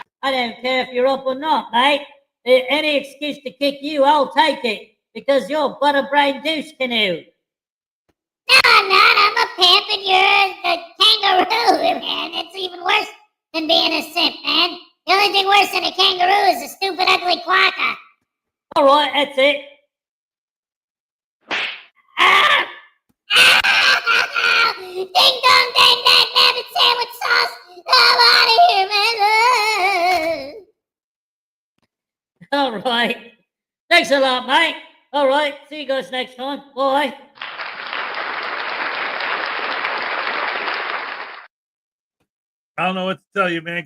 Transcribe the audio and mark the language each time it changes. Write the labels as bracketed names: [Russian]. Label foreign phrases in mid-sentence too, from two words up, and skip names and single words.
[English] I don't care if you're up or not, mate. Any excuse to kick you, I'll take it. Because you're butterbrain douche canoe. No, I'm not. I'm a pimp and you're the kangaroo, man. It's even worse than being a simp, man. The only thing worse than a kangaroo is a stupid, ugly quacker. All right, that's it. Ah! Ah! Ding dong, dang, dang, nabbit sandwich sauce. I'm out of here, man. All right. Thanks a lot, mate. All right. See you guys next time. Bye. I don't know what to tell you, man.